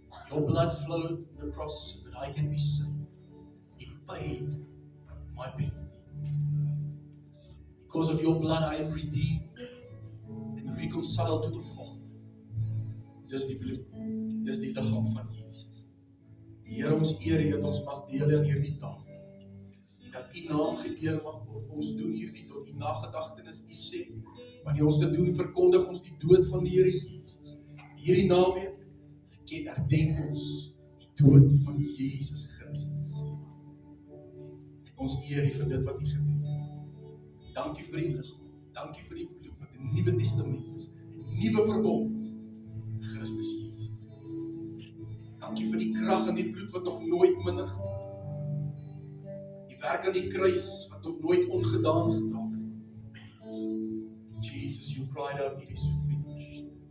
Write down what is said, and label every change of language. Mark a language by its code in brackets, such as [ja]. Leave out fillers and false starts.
[en] Your blood flowed on the cross, so that I can be saved. It paid my penalty. Because of your blood I am redeemed and reconciled to the Father. [af] Dis die bloed, dis die liggaam van Jesus. Die Here, ons eer U dat ons mag deel in hierdie tafel. Dat U naam geëer mag word. Ons doen hierdie tot U nagedagtenis. U sê, wanneer ons dit doen, verkondig ons die dood van die Here Jesus. Hierdie naweek herdenk ons die dood van Jesus Christus. Ons eer U vir dit wat U gedoen het. Dankie vir die liggaam. Dankie vir die bloed wat 'n nuwe testament is, 'n nuwe verbond. Christus Jesus. Dankie vir die krag in die bloed wat nog nooit minder geword het. Die werk aan die kruis wat nog nooit ongedaan geraak het. [en] Jesus, you cried out, it is finished.